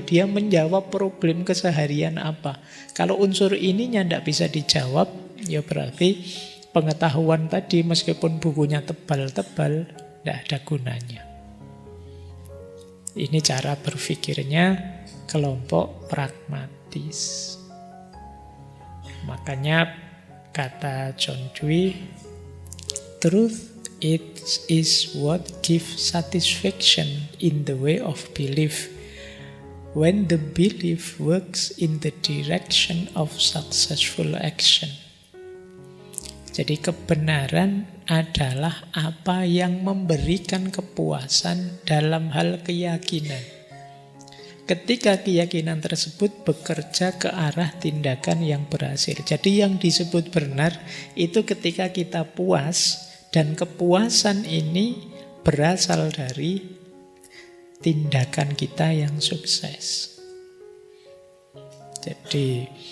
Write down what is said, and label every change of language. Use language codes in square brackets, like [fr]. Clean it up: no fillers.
[id] Dia menjawab problem keseharian apa? Kalau unsur ininya tidak bisa dijawab, ya berarti pengetahuan tadi meskipun bukunya tebal-tebal, tidak ada gunanya. Ini cara berpikirnya kelompok pragmatis. Makanya kata [en] John Dewey, truth it is what gives satisfaction in the way of belief when the belief works in the direction of successful action. [id] Jadi kebenaran adalah apa yang memberikan kepuasan dalam hal keyakinan. Ketika keyakinan tersebut bekerja ke arah tindakan yang berhasil. Jadi yang disebut benar itu ketika kita puas, dan kepuasan ini berasal dari tindakan kita yang sukses. Jadi